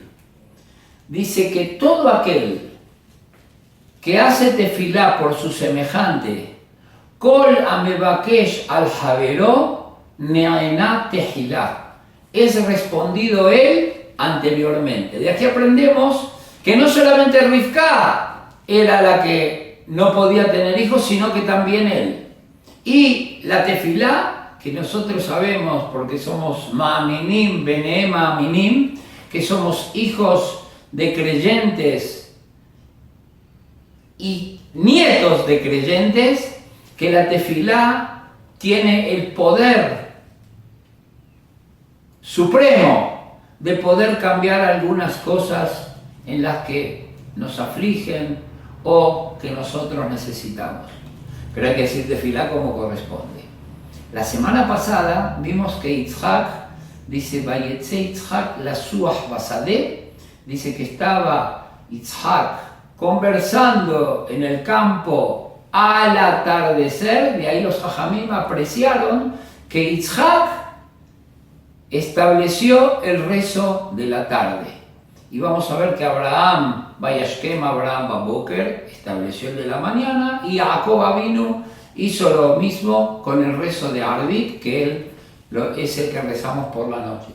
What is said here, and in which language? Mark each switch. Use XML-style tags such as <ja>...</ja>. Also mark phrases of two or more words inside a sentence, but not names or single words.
<es>Dice que todo aquel que hace tefilá por su semejante,</es> <he>כל המבקש על חברו נענה תחילה,</he> <es>es respondido él anteriormente. De aquí aprendemos que no solamente Rivka era la que no podía tener hijos, sino que también él. Y la tefilá, que nosotros sabemos porque somos</es> <he>מאמינים בני מאמינים,</he> <es>que somos hijos de creyentes y nietos de creyentes, que la tefilá tiene el poder supremo de poder cambiar algunas cosas en las que nos afligen o que nosotros necesitamos. Pero hay que decir tefilá como corresponde. La semana pasada vimos que Yitzhak, dice,</es> <he>ויצא יצחק לשוח בשדה,</he> <es>dice que estaba Yitzhak conversando en el campo al atardecer, de ahí los Jajamim apreciaron que Yitzhak estableció el rezo de la tarde. Y vamos a ver que Abraham,</es> <he>וישכם אברהם בבקר,</he> <es>estableció el de la mañana, y Jacob Avinu hizo lo mismo con el rezo de Arvit, que él es el que rezamos por la noche.</es>